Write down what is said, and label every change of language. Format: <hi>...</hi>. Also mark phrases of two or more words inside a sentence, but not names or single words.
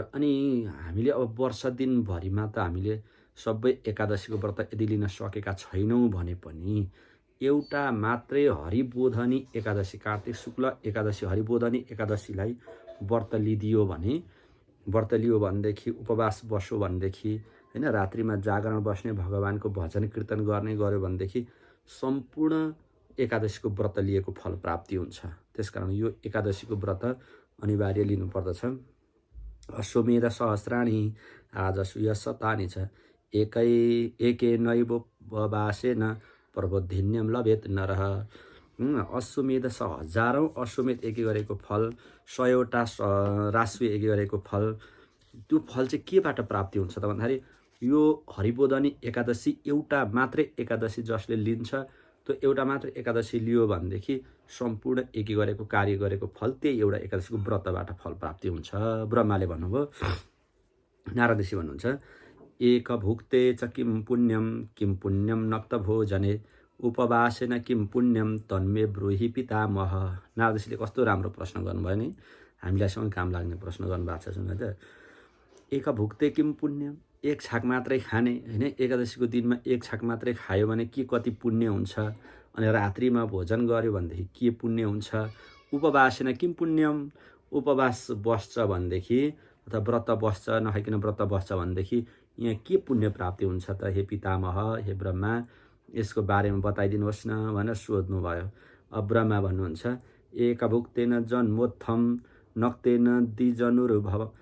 <ne>अनि हामीले अब वर्ष दिनभरिमा त हामीले सबै एकादशीको व्रत यदि लिन सकेका छैनौँ भने पनि एउटा मात्रै हरिबोधनी एकादशी, कार्तिक शुक्ल एकादशी हरिबोधनी एकादशीलाई व्रत लिदियो भनेदेखि, उपवास बस्यो भनेदेखि हैन, रात्रिमा जागरण बस्ने, भगवानको भजन कीर्तन गर्ने गर्यो भनेदेखि सम्पूर्ण एकादशीको व्रत लिएको फल प्राप्ति हुन्छ। त्यसकारण यो एकादशीको व्रत अनिवार्य लिनुपर्दछ।</ne> <sa>अश्वमेध सहस्राणि आजसूय शतानि च एकेनैवोपवासेन प्रबोधिन्यं लभेत नरः।</sa> <ne>अश्वमेध हजारौँ अश्वमेध एकै गरेको फल, 100वटा राशि एकै गरेको फल, त्यो फल चाहिँ केबाट प्राप्ति हुन्छ त भन्दाखेरि यो हरिबोधनी एकादशी एउटा मात्रै एकादशी जसले लिन्छ, त्यो एउटा मात्रै एकादशी लियो भनेदेखि सम्पूर्ण एकै गरेको कार्य गरेको फल त्यही एउटा एकादशीको व्रतबाट फल प्राप्ति हुन्छ। ब्रह्माले भन्नुभयो। नारद ऋषि भन्नुहुन्छ,</ne> <sa>एक भुक्ते च किं पुण्यम नक्त भोजने उपवासेन किं पुण्यम तन्मे ब्रूहि पितामह।</sa> <ne>नारद ऋषिले कस्तो राम्रो प्रश्न गर्नुभयो नि, हामीलाई सँग काम लाग्ने प्रश्न गर्नुभएको छ। सुन त,</ne> <sa>एक भुक्ते किं पुण्यम,</sa> <ne>एक छाक मात्रै खाने हैन, एकादशीको दिनमा एक छाक मात्रै खायो भने के कति पुण्य हुन्छ, अनि रात्रिमा भोजन गर्यो भनेदेखि के पुण्य हुन्छ।</ne> <sa>उपवासेन किं पुण्यम,</sa> <ne>उपवास बस्छ भनेदेखि अथवा व्रत बस्छ, नखाइकन व्रत बस्छ भनेदेखि यहाँ के पुण्य प्राप्ति हुन्छ त हे पितामह, हे ब्रह्मा, यसको बारेमा बताइदिनुहोस् न भनेर सोध्नुभयो। अब ब्रह्मा भन्नुहुन्छ,</ne> <sa>एक भुक्तेन जन्मोत्थम नक्तेन द्विजनुर्भव।</sa>